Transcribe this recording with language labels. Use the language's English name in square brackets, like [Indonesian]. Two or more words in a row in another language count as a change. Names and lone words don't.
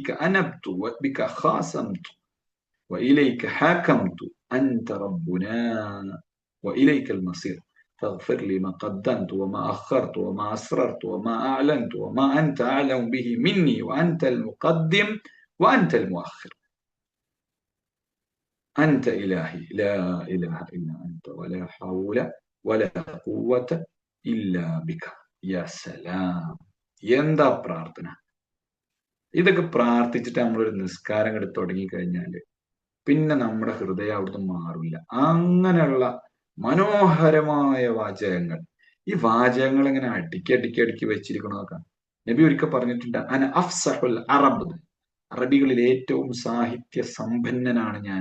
[Arabic] أنبت وبك خاصمت وإليك حاكمت أنت ربنا وإليك المصير فاغفر لي ما قدمت وما أخرت وما أسررت وما أعلنت وما أنت أعلم به مني وأنت المقدم وأنت المؤخر أنت إلهي لا إله إلا أنت ولا حول ولا قوة إلا بك يا سلام. [Malayalam] എന്താ പ്രാർത്ഥന! ഇതൊക്കെ പ്രാർത്ഥിച്ചിട്ട് നമ്മളൊരു നിസ്കാരം എടുത്ത് തുടങ്ങിക്കഴിഞ്ഞാല് പിന്നെ നമ്മുടെ ഹൃദയം അവിടുന്ന് മാറില്ല. അങ്ങനെയുള്ള മനോഹരമായ വാചകങ്ങൾ. ഈ വാചകങ്ങൾ ഇങ്ങനെ അടുക്കി വെച്ചിരിക്കണതൊക്കെ നബി ഒരിക്കൽ പറഞ്ഞിട്ടുണ്ട്, [Arabic] أنا أفصح العرب, [Malayalam] അറബികളിൽ ഏറ്റവും സാഹിത്യ സമ്പന്നനാണ് ഞാൻ.